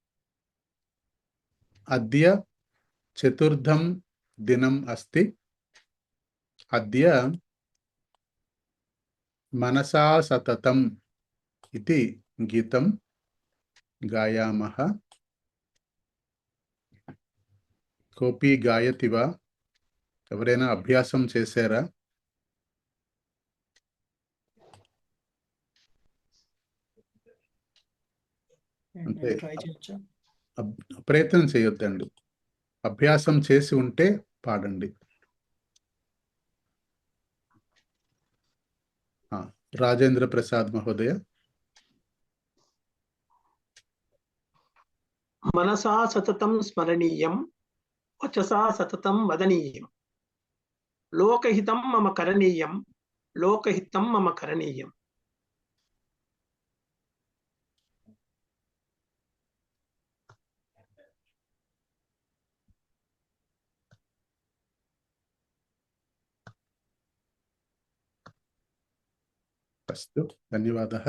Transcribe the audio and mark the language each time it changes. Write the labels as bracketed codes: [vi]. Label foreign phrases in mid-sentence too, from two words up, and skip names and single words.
[sa] अद्य चतुर्थं दिनम् अस्ति. अद्य मनसा सततम् इति गीतं गायामः. कोऽपि गायति वा? [te] ఎవరైనా అభ్యాసం చేశారా? అంటే ప్రయత్నం చేయొద్దండి, అభ్యాసం చేసి ఉంటే పాడండి. [sa] రాజేంద్ర ప్రసాద్ మహోదయ. మనసా సతతం స్మరణీయం వచసా సతతం వదనీయం లోకహితం మమ కరణీయం లోకహితం మమ కరణీయం. अस्तु, धन्यवादः.